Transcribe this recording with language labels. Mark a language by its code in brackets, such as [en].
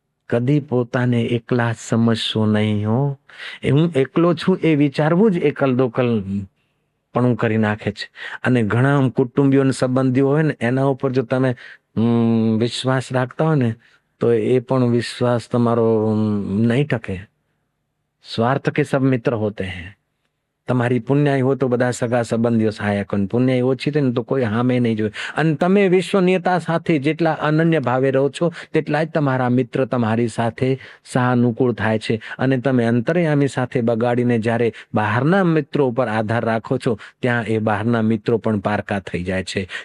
[gu] કદી પોતાને એકલા સમજશો નહીં હો, હું એકલો છું એ વિચારવું જ એકલ દોકલ પણ કરી નાખે છે। અને ઘણા કુટુંબીઓ અને સંબંધીઓ હોય ને એના ઉપર જો તમે વિશ્વાસ રાખતા હોય ને તો એ પણ વિશ્વાસ તમારો નહીં ટકે। [hi] स्वार्थ के सब मित्र होते हैं। [gu] તમારી પુણ્યાઈ હો તો બધા સગા સંબંધીઓ સહાયક, પુણ્યાઈ ઓછી થાય ને તો કોઈ હામે નહીં જોયે। અને તમે વિશ્વનિયતા સાથે જેટલા અનન્ય ભાવે રહો છો તેટલા જ તમારા મિત્ર તમારી સાથે સહાનુકૂળ થાય છે। અને તમે અંતર્યામી સાથે બગાડીને જ્યારે બહારના મિત્રો ઉપર આધાર રાખો છો ત્યાં એ બહારના મિત્રો પણ પારકા થઈ જાય છે।